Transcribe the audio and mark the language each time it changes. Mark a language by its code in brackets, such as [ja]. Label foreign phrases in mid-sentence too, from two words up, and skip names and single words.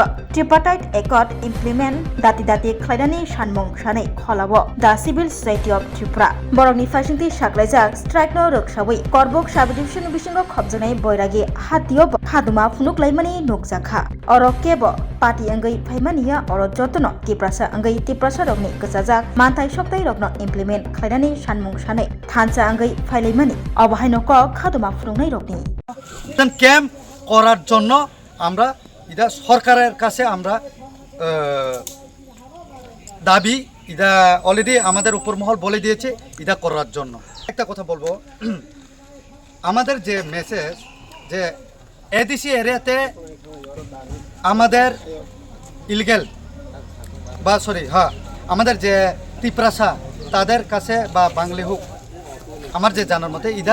[trp] tripatai ekor implement dati khlainani sanmung sanai kholabo The Civil Society of Tripura borokni fasingti saklaijak strike no roksawi korbuk subdivision bisingo khobjanai boiragi hatio haduma funuk laimani nukjakha oro kebo party angai phaimaniya oro jotono tiprasa angai tiprasa rokni kachajak mantai soktai rokno implement khlainani sanmung sanai thansa angai phailaimani obahaino ko khaduma funungnai rokni [bn] ক্যাম্প করার জন্য আমরা এটা সরকারের কাছে আমরা দাবি এটা অলরেডি আমাদের উপর মহল বলে দিয়েছে এটা করার জন্য একটা কথা বলবো আমাদের যে মেসেজ যে [en] ADC area [bn] আমাদের ইলিগ্যাল বা আমাদের যে তিপ্রাসা তাদের কাছে বা বাঙালি হোক আমার যে জানার মতে